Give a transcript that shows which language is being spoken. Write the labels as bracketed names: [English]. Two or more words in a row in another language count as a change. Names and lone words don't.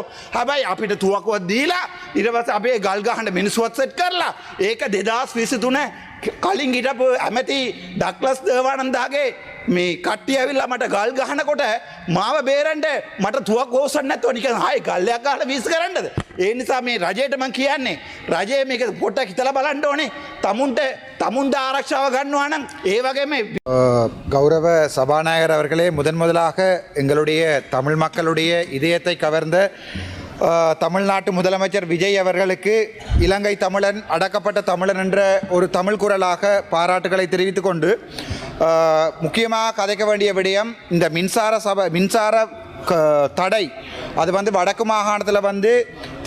[Sinhala] හැබැයි අපිට තුවක්කුවක් දීලා ඊට පස්සේ අපේ ගල් ගහන්න මිනිස්සුවත් සෙට් කරලා ඒක 2023 කලින් හිටපු ඇමති ඩග්ලස් දේවානන්දගේ මේ කට්ටිය ඇවිල්ලා මට ගල් ගහනකොට මාව බේරන්න මට තුවක්කුව ඕසන්න නැතුව නිකන් ආයේ ගල්යක් ගහලා වීස් කරන්නද? ඒ නිසා මේ රජයට මම කියන්නේ රජය මේක පොඩ්ඩක් හිතලා බලන්න ඕනේ. තමුන්ට ආරක්ෂාව ගන්නවානම් ඒවගේමයි. [Tamil] கௌரவ சபாநாயகர் அவர்களே, முதலாக எங்களுடைய தமிழ் மக்களுடைய இதயத்தை கவர்ந்த தமிழ்நாட்டு முதலமைச்சர் விஜய் அவர்களுக்கு இலங்கை தமிழன் அடக்கப்பட்ட தமிழன் என்ற ஒரு தமிழ் குரலாக பாராட்டுகளை தெரிவித்துக் கொண்டு முக்கியமாக கதைக்க வேண்டிய விடயம் இந்த மின்சார தடை அது வடக்கு மாகாணத்தில்